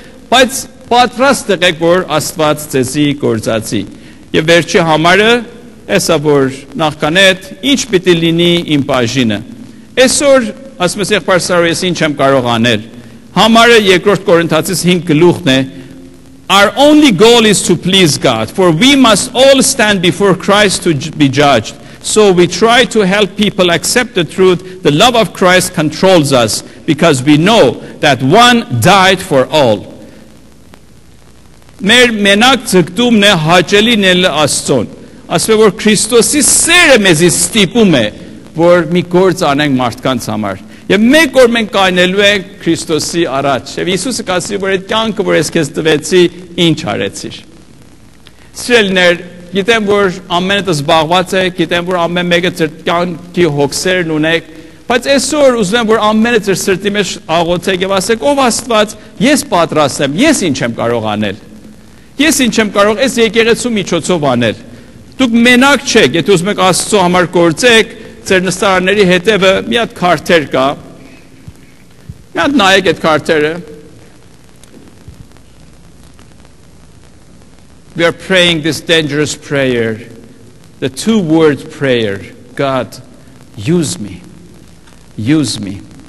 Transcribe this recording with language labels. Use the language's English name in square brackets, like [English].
[Armenian] բայց պատրաստ եղեք, որ Աստված ձեզի գործածի։ Եվ վերջի համարը Էսա որ նախքան այդ ինչ պիտի լինի իմ բաժինը։ Այսօր ասում ես եղբայր Սարո ես ինչ եմ կարող անել։ Համարը 2 Կորինթացիս 5 գլուխն է։ [English] Our only goal is to please God, for we must all stand before Christ to be judged. So we try to help people accept the truth. The love of Christ controls us because we know that one died for all. [Armenian] Մեր մենակ ցկտումն է հաճելին էլ Աստծուն։ Ասում է որ Քրիստոսի սերը մեզի ստիպում է որ մի գործ անենք մարդկանց համար։ Եվ մեկ օր մենք կայնելու ենք Քրիստոսի առաջ։ Եվ Հիսուսը կասի որ այդ կյանքը որ ես քեզ տվեցի ինչ արեցիր։ Սիրելիներ, գիտեմ որ ամենը զբաղված է, գիտեմ որ ամեն մեկը ձեր կյանքի հոգսերն ունեք, բայց այսօր ուզում եմ որ ամենը ձեր սրտի մեջ աղոթեք եւ ասեք ով Աստված, ես պատրաստ եմ, ես ինչ եմ կարող անել։ Ես ինչ եմ կարող այս եկեղեցու միջոցով անել։ Դուք մենակ չեք, եթե ուզում եք Աստծո համար գործեք, ձեր նստարանների հետևը մի հատ քարտեր կա։ Մի հատ նայեք այդ քարտերը։ [English] We are praying this dangerous prayer. the two-word prayer, God, use me. Use me.